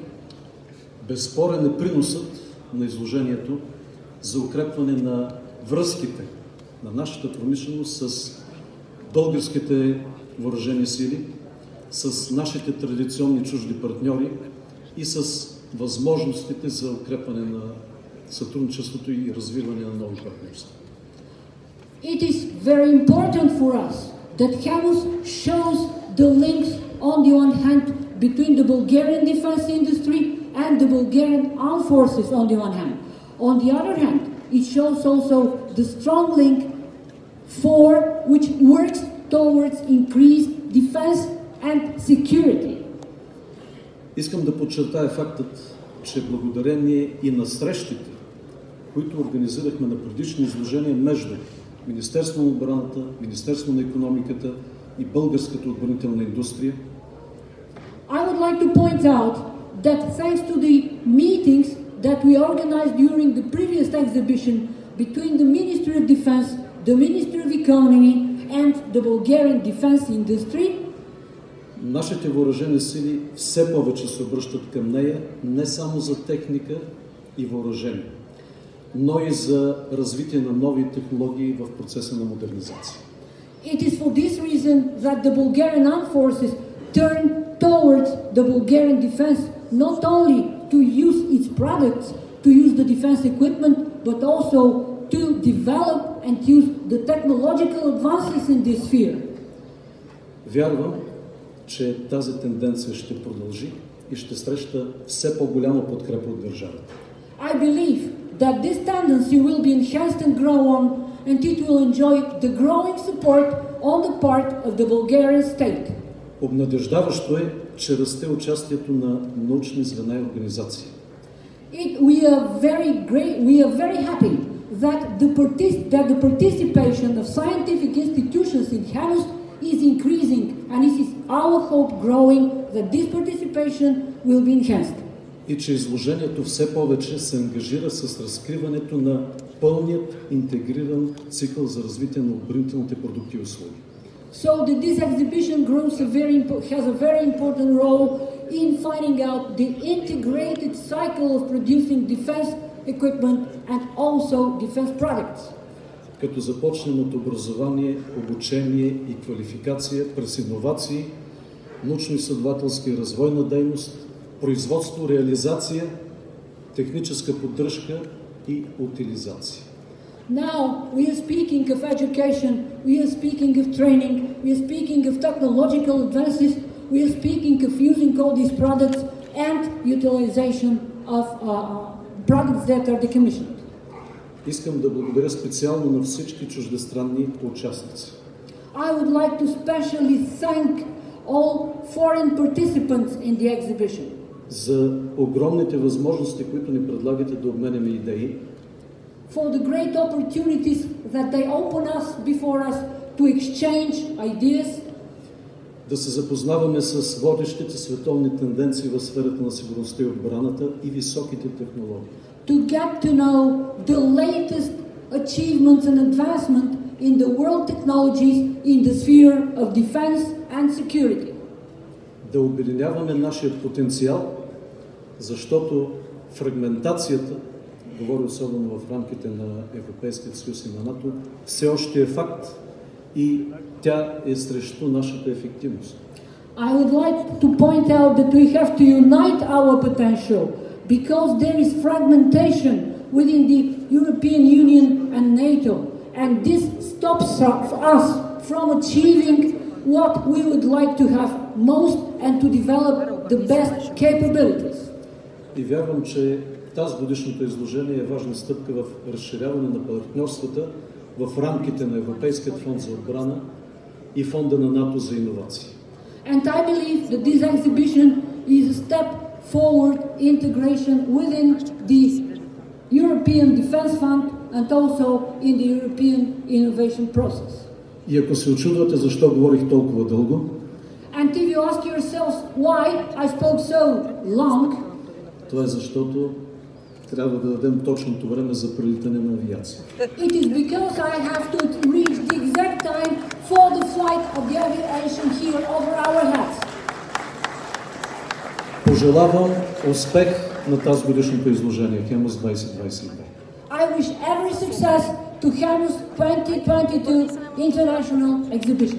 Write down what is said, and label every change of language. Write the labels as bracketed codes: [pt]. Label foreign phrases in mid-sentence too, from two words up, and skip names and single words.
[bg] Безспорен е приносът на изложението за укрепване на връзките на нашата промишленост с българските въоръжени сили, с нашите традиционни чужди партньори и с възможностите за укрепване на сътрудничеството и развиване на нови партньорства. [en] It is very important for us that Hemus shows the links on the one hand between the Bulgarian defense industry and the Bulgarian armed forces on the one hand. On the other hand, it shows also the strong link which works towards increased defense and security. [bg] Искам да подчертая фактът, че благодарение и на срещите, които организирахме на предишни изложения между Министерство на отбраната, Министерство на икономиката и българската отбранителна индустрия, [en] I would like to point out that thanks to the meetings that we organized during the previous exhibition between the Ministry of Defense, the Ministry of Economy and the Bulgarian defense industry, [bg] нашите въоръжени сили все повече се обръщат към нея не само за техника и въоръжение, но и за развитие на нови технологии в процеса на модернизация. [en] It is for this reason that the Bulgarian armed forces turn towards the Bulgarian defense not only to use its products, to use the defense equipment, but also to develop and use the technological advances in this sphere. [bg] Вярвам, че тази тенденция ще продължи и ще среща все по-голяма подкрепа от държавата. [en] I believe that this tendency will be enhanced and grow on, and it will enjoy the growing support on the part of the Bulgarian state. [bg] Обнадеждаващо е, че расте участието на научни звена и организации. [en] We are very happy that the participation of scientific institutions in Hemus is increasing, and it is our hope growing that this participation will be enhanced. [bg] И че изложението все повече се ангажира с разкриването на пълният интегриран цикъл за развитие на отбранителните продукти и услуги. [en] So that this exhibition has a very important role in finding out the integrated cycle of producing defense equipment and also defense products. [bg] Като започнем от образование, обучение и квалификация през иновации, научно-изследователска и развойна дейност, производство, реализация, техническа поддръжка и утилизация. [en] Now we are speaking of education, we are speaking of training, we are speaking of technological advances, we are speaking of using all these products and utilization of products that are decommissioned. [bg] Искам да благодаря специално на всички чуждестранни участници. [en] I would like to specially thank all foreign participants in the exhibition. [bg] За огромните възможности, които ни предлагате да обменяме идеи, [en] for the great opportunities that they open us before us to exchange ideas, [bg] да се запознаваме с водещите световни тенденции в сферата на сигурността и отбраната и високите технологии. [en] To get to know the latest achievements and advancement in the world technologies in the sphere of defense and security. [bg] Да обединяваме нашия потенциал, защото фрагментацията, говоря особено в рамките на Европейския съюз и на НАТО, все още е факт и тя е срещу нашата ефективност. [en] I would like to point out that we have to unite our potential because there is fragmentation within the European Union and NATO, and this stops us from achieving what we would like to have most and to develop the best capabilities. [bg] И вярвам, че тази годишното изложение е важна стъпка в разширяване на партньорствата в рамките на Европейският фонд за отбрана и фонда на НАТО за иновации. [en] And I believe that this exhibition is a step forward integration within the European Defense Fund and also in the European innovation process. [bg] И ако се очудвате защо говорих толкова дълго, [en] and if you ask yourselves why I spoke so long, [bg] това е защото трябва да дадем точното време за прелитане на авиация. [en] it is because I have to reach the exact time for the flight of the aviation here over our heads. [bg] Пожелавам успех на тази годишното изложение Хемус 2022. [en] I wish every success to Hemus 2022 International Exhibition.